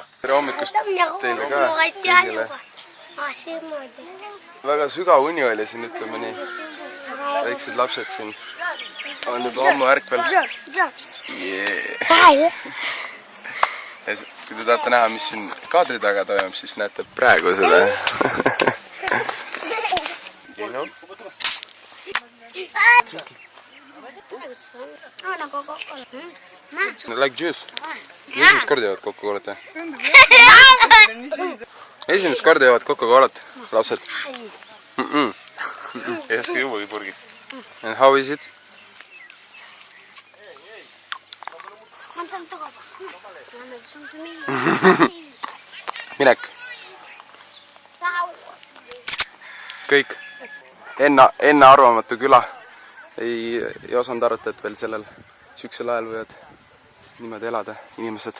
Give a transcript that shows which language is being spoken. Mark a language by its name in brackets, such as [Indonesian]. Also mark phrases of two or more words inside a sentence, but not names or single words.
[Estonian] Tere hommikust teile ka kõigile. Väga sügav uni oli siin, ütleme nii. Väiksed lapsed siin on juba ammu ärkvel. Kui te tahate näha, mis siin kaadri taga toimub, siis näete praegu seda. [English] Like juice. [Estonian] Esimest korda jõuad Coca-Colat, Esimest korda jõuad Coca-Colat, lapsed. Ei oska juuagi purgist. [English] And how is it? [Estonian] Minek. Kõik. Enne arvamatu küla. Ei osanud arvata, et veel sellel süksel ajal võivad niimoodi elada inimesed.